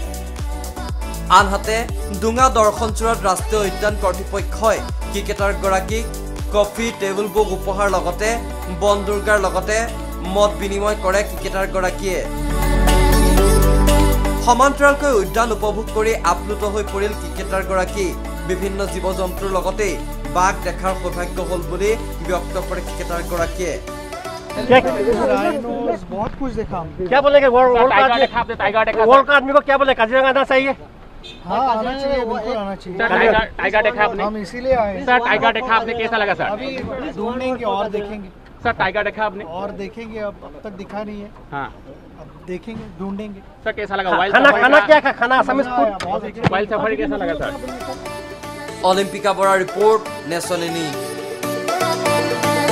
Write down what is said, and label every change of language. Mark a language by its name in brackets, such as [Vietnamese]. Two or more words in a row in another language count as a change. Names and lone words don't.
[Assamese] আনহাতে ডুঙা দৰ্শনচূড়াত ৰাষ্ট্ৰীয় উদ্যান কৰ্তৃপক্ষই ক্ৰিকেটাৰগৰাকীক [English] coffee, table book [Assamese] উপহাৰ লগতে বন দুৰ্গাৰ লগতে মত বিনিময় কৰে ক্ৰিকেটাৰগৰাকীয়ে। সমান্তৰালকৈ উদ্যান উপভোগ কৰি আপ্লুত হৈ পৰিল ক্ৰিকেটাৰগৰাকী। বিভিন্ন জীৱ জন্তুৰ লগতে বাঘ দেখাৰ সৌভাগ্য হ'ল বুলি ব্যক্ত কৰে ক্ৰিকেটাৰগৰাকীয়ে। [Hindi] बहुत कुछ देखा। क्या बोलेंगे वर्ल्ड का आदमी को क्या बोले, काजीरंगा आना चाहिए? हाँ, आना चाहिए, बिल्कुल आना चाहिए। टाइगर देखा आपने? हम इसीलिए आए सर टाइगर देखा आपने, कैसा लगा सर? अभी ढूंढेंगे और देखेंगे। सर टाइगर देखा आपने? और देखेंगे, अब तक दिखा नहीं है। हाँ, अब देखेंगे, ढूंढेंगे। सर कैसा लगा? खाना क्या खा, खाना [English] Assamese food, wild safari [Hindi] कैसा लगा सर? [Assamese] অলিম্পিকা বৰা ৰিপৰ্ট, [English] national news.